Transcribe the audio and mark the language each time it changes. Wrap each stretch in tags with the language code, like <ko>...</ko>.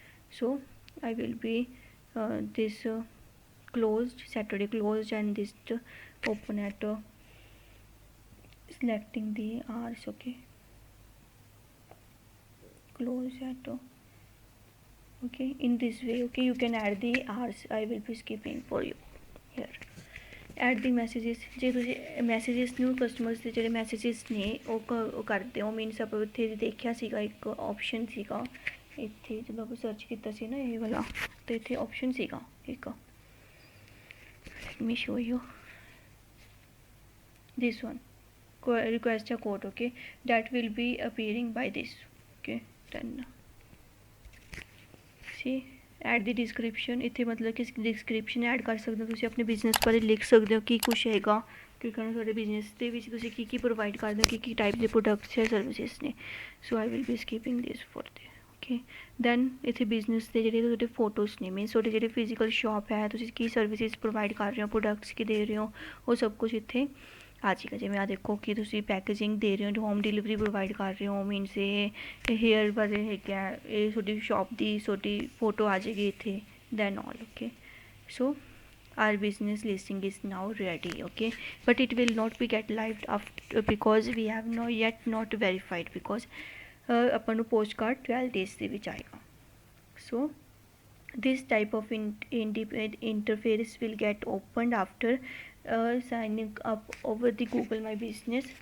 <en>so I will be this closed, Saturday closed, and this open at selecting the hours। okay, close at okay, in this way। okay, you can add the hours, I will be skipping for you here।</en> <pa>Add ਦੀ messages, ਜੇ ਤੁਸੀਂ messages ਨੂੰ customers ਦੇ ਜਿਹੜੇ messages ਨੇ ਉਹ ਕਰਦੇ ਹੋ, means ਆਪਾਂ ਉੱਥੇ ਦੇਖਿਆ ਸੀਗਾ ਇੱਕ ਆਪਸ਼ਨ ਸੀਗਾ ਇੱਥੇ ਜਦੋਂ ਆਪਾਂ ਸਰਚ ਕੀਤਾ ਸੀ ਨਾ ਇਹ ਵਾਲਾ, ਅਤੇ ਇੱਥੇ ਆਪਸ਼ਨ ਸੀਗਾ ਇੱਕ,</pa> <en>Let me show you this one, request a code। okay, that will be appearing by this।</en> <pa>okay, then see add ਦੀ description, ਇੱਥੇ ਮਤਲਬ ਕਿ ਡਿਸਕ੍ਰਿਪਸ਼ਨ ਐਡ ਕਰ ਸਕਦੇ ਹੋ, ਤੁਸੀਂ ਆਪਣੇ ਬਿਜ਼ਨਸ ਬਾਰੇ ਲਿਖ ਸਕਦੇ ਹੋ ਕੀ ਕੁਛ ਹੈਗਾ, ਕੀ ਕਰਨਾ ਤੁਹਾਡੇ ਬਿਜ਼ਨਸ ਦੇ ਵਿੱਚ, ਤੁਸੀਂ ਕੀ ਪ੍ਰੋਵਾਈਡ ਕਰਦੇ ਹੋ, ਕੀ ਟਾਈਪ ਦੇ ਪ੍ਰੋਡਕਟਸ ਜਾਂ ਸਰਵਿਸਿਸ ਨੇ।</pa> <en>So I will be skipping this for ਦੇ।</en> <pa>ਓਕੇ, ਦੈਨ ਇੱਥੇ ਬਿਜ਼ਨਸ ਦੇ ਜਿਹੜੇ ਤੁਹਾਡੇ ਫੋਟੋਸ ਨੇ, ਮੀਨਸ ਤੁਹਾਡੇ ਜਿਹੜੇ ਫਿਜ਼ੀਕਲ ਸ਼ਾਪ ਹੈ, ਤੁਸੀਂ ਕੀ ਸਰਵਿਸਿਸ ਪ੍ਰੋਵਾਈਡ ਕਰ ਰਹੇ ਹੋ, ਪ੍ਰੋਡਕਟਸ ਕੀ ਦੇ ਰਹੇ ਹੋ, ਉਹ ਸਭ ਕੁਛ ਇੱਥੇ ਆ ਜਾਏਗਾ। ਜਿਵੇਂ ਆ ਦੇਖੋ ਕਿ ਤੁਸੀਂ ਪੈਕੇਜਿੰਗ ਦੇ ਰਹੇ ਹੋ, ਹੋਮ ਡਿਲੀਵਰੀ ਪ੍ਰੋਵਾਈਡ ਕਰ ਰਹੇ ਹੋ, ਮੀਨਸ ਇਹ ਹੇਅਰ ਬਾਰੇ ਹੈਗਾ, ਇਹ ਤੁਹਾਡੀ ਸ਼ਾਪ ਦੀ ਤੁਹਾਡੀ ਫੋਟੋ ਆ ਜਾਏਗੀ ਇੱਥੇ, then all. Okay, so</pa> <en>our business listing is now ready. Okay, but it will not be get live after because we have not verified because</en> <pa>ਆਪਾਂ ਨੂੰ ਪੋਸਟ ਕਾਰਡ 12 days ਦੇ ਵਿੱਚ ਆਏਗਾ.</pa> <en>So this type of interface will get opened after signing up over the Google My Business.</en>